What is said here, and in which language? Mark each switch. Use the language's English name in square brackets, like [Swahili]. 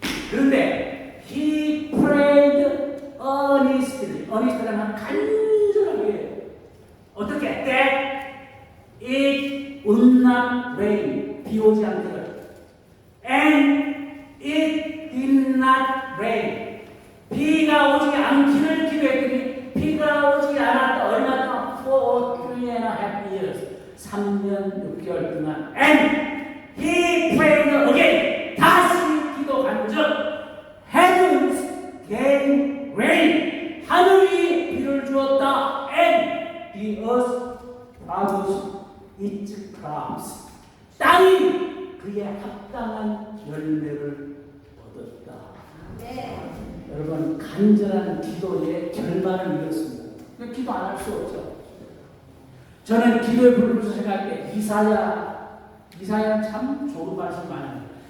[Korean] 그런데 [English] he prayed earnestly. [Korean] earnestly는 간절하게. 어떻게? [English] That it would not rain. [Korean] 비 오지 않기를. [English] And it did not rain. [Korean] 비가 오지 않기를 기도했더니 비가 오지 않았다. 얼마 동안? [English] For 3.5 years. [Korean] 3년 6개월 동안. [English] And he prayed again. [Korean] 다시 기도 간적. [English] Heavens gave rain. [Korean] 하늘이 비를 주었다. [English] And the earth produced its crops. [Korean] 땅이 그의 합당한 열매를 얻었다. 여러분, 간절한 기도의 결말을 이뤘습니다. 기도 안 할 수 없죠. 저는 기도의 불을 생각할 때 이사야 참 좋은 말씀 많이 합니다.